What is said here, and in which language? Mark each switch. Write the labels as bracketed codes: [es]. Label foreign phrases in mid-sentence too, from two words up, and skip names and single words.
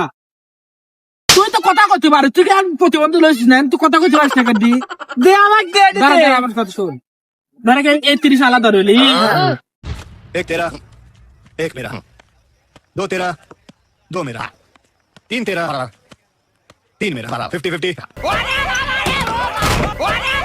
[bn] তুই তো কথা করতে পারিস, তুই কি আর প্রতিবন্ধী লইছিস না, তুই কথা করতে পারিস টাকা দি দে আমাকে দে দে। আমার কথা শোন, ধরে এই 30 আলাদা রইলি। [hi] एक तेरा एक मेरा 2 तेरा 2 मेरा 3 तेरा 3 मेरा 50-50